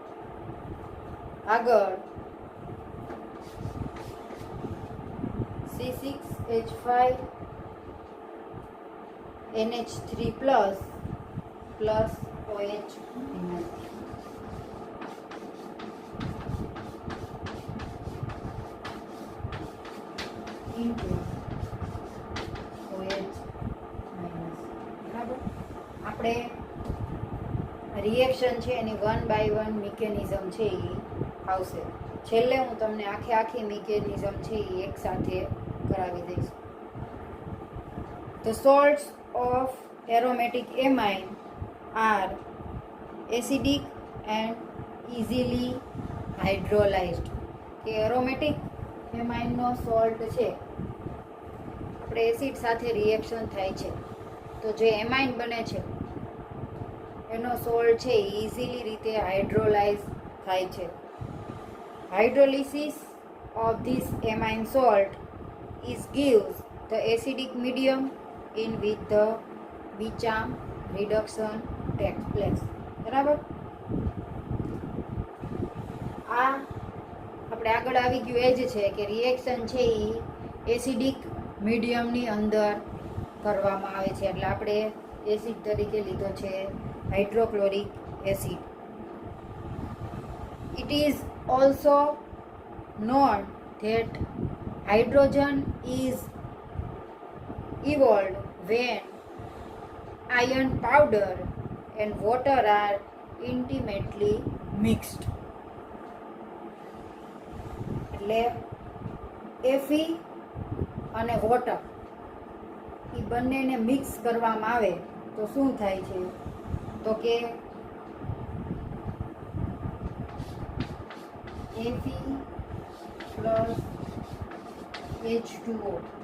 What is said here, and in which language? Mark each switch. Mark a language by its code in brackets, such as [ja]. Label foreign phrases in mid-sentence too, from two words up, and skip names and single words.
[en] આગળ C6H5 NH3 plus plus OH minus into OH minus ઇન્ટુ OH માઇનસ. બરાબર. [gu] આપણે રિએક્શન છે એની 1 by 1 મિકેનિઝમ છે એ આવશે. છેલ્લે હું તમને આખી મિકેનિઝમ છે એ એક સાથે કરાવી દઈશ. [en] The salts of aromatic amine are acidic and easily hydrolyzed. [gu] કે એરોમેટિક એમાઇનનો સોલ્ટ છે, આપણે એસિડ સાથે રિએક્શન થાય છે તો જે એમાઇન બને છે એનો સોલ્ટ છે ઇઝીલી રીતે હાઇડ્રોલાઇઝ થાય છે. [en] હાઇડ્રોલિસિસ of this amine salt is gives the acidic medium in which the Bicham reduction takes place. [gu] બરાબર. આ આપણે આગળ આવી ગયું એ જ છે કે રિએક્શન છે એ એસિડિક મીડિયમની અંદર કરવામાં આવે છે, એટલે આપણે એસિડ તરીકે લીધો છે [en] hydrochloric acid. It is also known that hydrogen is evolved when iron powder and water are intimately mixed. [gu] એટલે Fe અને વોટર એ બંનેને મિક્સ કરવામાં આવે તો શું થાય છે તો કે Fe પ્લસ H2O.